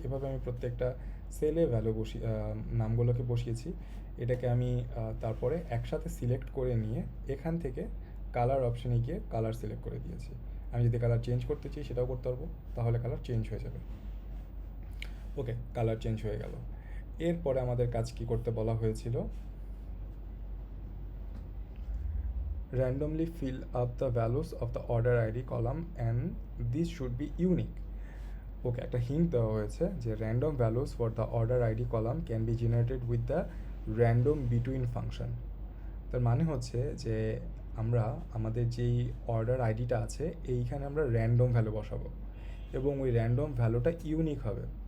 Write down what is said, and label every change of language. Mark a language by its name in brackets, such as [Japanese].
[Bangla] এভাবে আমি প্রত্যেকটা সেলে নামগুলোকে বসিয়েছি। এটাকে আমি তারপরে একসাথে সিলেক্ট করে নিয়ে এখান থেকে কালার অপশানে গিয়ে কালার সিলেক্ট করে দিয়েছি। আমি যদি কালার চেঞ্জ করতে চাই সেটাও করতে পারবো, তাহলে কালার চেঞ্জ হয়ে যাবে। ওকে, কালার চেঞ্জ হয়ে গেল। এরপরে আমাদের কাজ কি করতে বলা হয়েছিল, [English] randomly fill up the values of the order ID column and this should be unique. [Bangla] ওকে, একটা হিন্ট দেওয়া হয়েছে যে [English] Random values for the order ID column can be generated with the random between function. [Bangla] তার মানে হচ্ছে যে আমরা আমাদের যেই অর্ডার আইডিটা আছে এইখানে আমরা র্যান্ডম ভ্যালু বসাবো, এবং ওই র্যান্ডম ভ্যালুটা ইউনিক হবে।